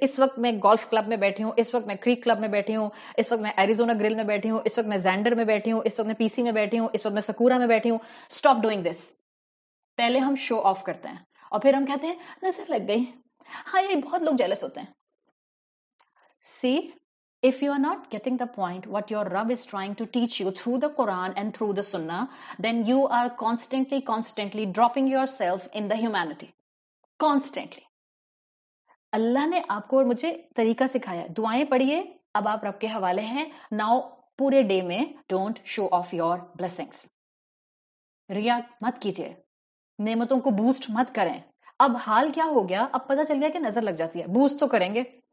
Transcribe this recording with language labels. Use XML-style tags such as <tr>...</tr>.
<ur>اس وقت میں golf club میں بیٹھی ہوں، اس وقت میں کریک کلب میں بیٹھی ہوں، اس وقت میں ایریزونا گرل میں بیٹھی ہوں، اس وقت میں زینڈر میں بیٹھی ہوں، اس وقت میں پی سی میں بیٹھی ہوں، اس وقت میں سکورا میں بیٹھی ہوں.</ur> <en>Stop doing this.</en> <ur>پہلے ہم شو آف کرتے ہیں اور پھر ہم کہتے ہیں نظر لگ گئی. ہاں یہ بہت لوگ جیلس ہوتے ہیں.</ur> <en>See, if you are not getting the point what your Rabb is trying to teach you through the Quran and through the Sunnah, then you are constantly dropping yourself in the humanity. Constantly.</en> <ur>اللہ نے آپ کو اور مجھے طریقہ سکھایا، دعائیں پڑھیے، اب آپ رب کے حوالے ہیں.</ur> <en>now</en> <ur>پورے</ur> <en>day</en> <ur>میں</ur> <en>Don't show off your blessings.</en> <ur>ریا مت کیجیے، نعمتوں کو بوسٹ مت کریں. اب حال کیا ہو گیا؟ اب پتہ چل گیا کہ نظر لگ جاتی ہے، بوسٹ تو کریں گے.</ur>